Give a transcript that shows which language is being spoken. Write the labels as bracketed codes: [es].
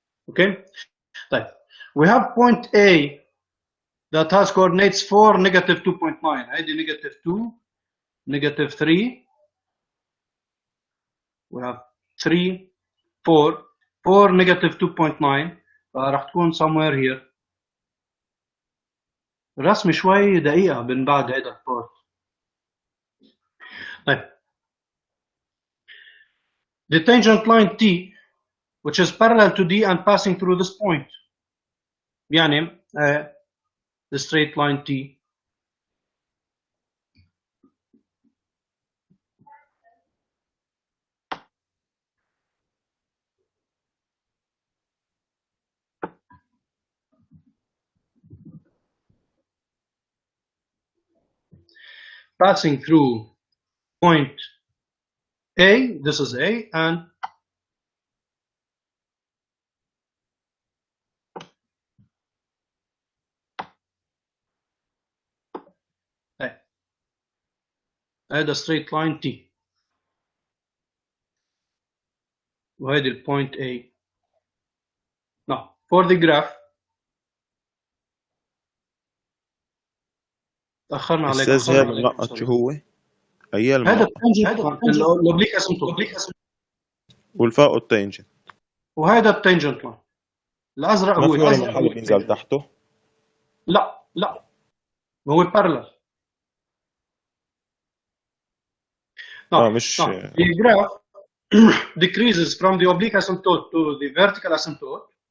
[en] Okay طيب we have point A that has coordinates 4 negative 2.9 هيدي negative 2 negative 3 we have 3 4 4 negative 2.9 راح تكون somewhere here. [ar] الرسم شوي دقيقة من بعد هيدا البارت. [en] طيب the tangent line T which is parallel to D and passing through this point يعني the straight line T passing through point A, this is A, and هذا straight line T [ar] وهذه البوينت A. [en] Now for the graph [ar] تأخرنا عليك. أستاذ هذا المنقط شو هو؟ أي هذا المنقط؟ الأوبليك اسمه والفوق التانجنت وهذا التانجنت لاين الأزرق ما هو في ولا محل بينزل تحته؟ لا هو parallel. مش [en] the graph decreases from the oblique asymptote to the vertical asymptote.